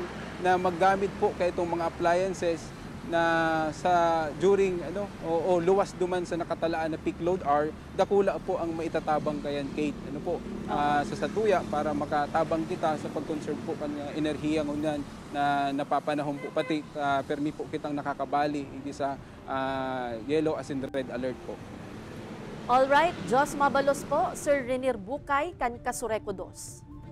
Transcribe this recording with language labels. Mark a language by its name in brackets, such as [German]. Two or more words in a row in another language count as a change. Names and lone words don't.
[Bikol] na maggamit po kay itong mga appliances na sa during o luwas duman sa nakatalaan na [English] peak load hour, [Bikol] dakula po ang maitatabang kayan, Kate, sa satuya para makatabang kita sa pag-conserve po kan enerhiya ngunyan na napapanahon po pati permi po kitang nakakabali hindi sa yellow as in [English] red alert [Bikol] po. [English] All right, [Bikol] Diyos mabalos po, Sir Renier Bukay kan Kasureco 2.